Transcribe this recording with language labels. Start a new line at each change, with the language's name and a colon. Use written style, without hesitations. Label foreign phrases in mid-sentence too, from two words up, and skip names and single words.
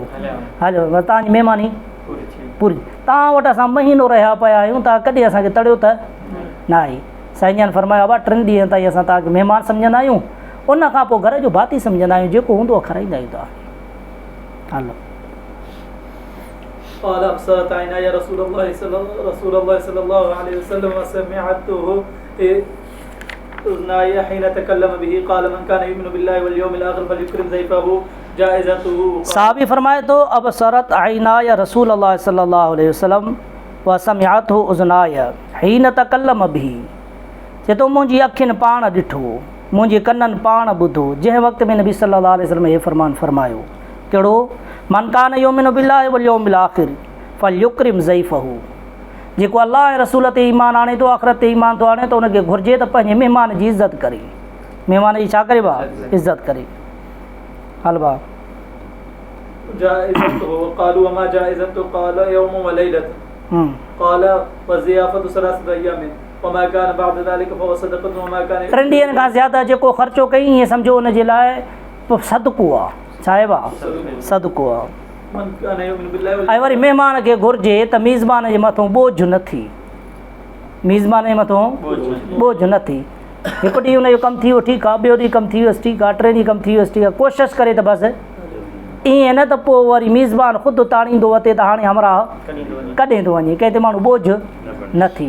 Sindhi: हलियो, तव्हांजी महिमानी पूरी. तव्हां वटि असां महीनो रहिया पिया आहियूं, तव्हां कॾहिं असांखे तड़ियो त न आहे. साईं जन फरमायो, बाबा 3 ॾींहं ताईं असां तव्हांखे महिमान सम्झंदा आहियूं, उन खां पोइ घर जो भाती सम्झंदा आहियूं, जेको हूंदो आहे खाराईंदा आहियूं तव्हां. हलो.
Arabic: قال أبصرت عيناي رسول الله صلى الله عليه وسلم وسمعته أذناي حين تكلم به قال من كان يؤمن بالله واليوم الآخر فليكرم ضيفه جائزته.
Sindhi: साहबी फरमाए थो,
Arabic: أبصرت عيناي رسول الله صلى الله عليه وسلم وسمعته أذناي حين تكلم به.
Sindhi: चए थो मुंहिंजी अखियुनि पाण ॾिठो, मुंहिंजे कननि पाण ॿुधो, जंहिं वक़्त में नबी
Arabic: صلى الله عليه وسلم
Sindhi: इहे फरमान फरमायो. कहिड़ो?
Arabic: من كان يؤمن بالله واليوم الآخر فليكرم ضيفه.
Sindhi: जेको अल्लाह ऐं रसूल ते ईमान आणे थो, आख़िरत ते ईमान थो आणे, त उनखे घुरिजे त पंहिंजे महिमान जी इज़त करे. महिमान जी छा करे भाउ? इज़त करे. हल भाउ. جائزته قالوا وما جائزته قال يوم وليلة قال وزيافة 3 أيام وما كان بعد ذلك فهو صدقة وما كان. 3 ॾींहंनि खां ज़्यादा जेको ख़र्चो कई, ईअं सम्झो उनजे लाइ सदको आहे. छा आहे भाउ? सदको आहे. ऐं वरी महिमान खे घुरिजे त मीज़बान जे मथां बोझ न थी, मीज़बान जे मथां बोझ न थी. हिकु ॾींहुं हुनजो कमु थी वियो, ठीकु आहे, ॿियो ॾींहुं कमु थी वियुसि, ठीकु आहे, 3 ॾींहं कमु थी वियुसि, ठीकु आहे, कोशिशि करे त बसि ईअं न त पोइ वरी मीज़बान ख़ुदि ताणींदो अचे त हाणे हमरा कॾहिं थो वञे, कंहिं ते माण्हू बोझ न थी.